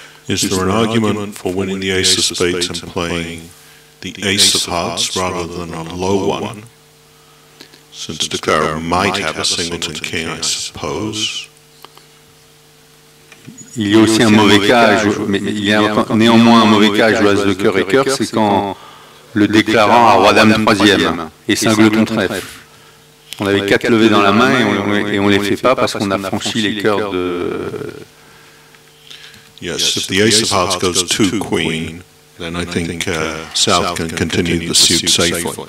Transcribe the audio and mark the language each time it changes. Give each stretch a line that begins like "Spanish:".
English: Is there an argument for winning the ace of spades and playing the ace of hearts rather than a low one? Since the card might have a singleton king, I suppose.
French: Il y a aussi un mauvais cas, mais il y a néanmoins un mauvais cas à jouer as de cœur et cœur, c'est quand le déclarant a roi dame troisième et singleton trèfle. On avait 4 levées dans la main et on les fait pas parce qu'on a franchi les cœurs de...
English: Yes, if the ace of hearts goes to queen, then I think South can continue the suit safely.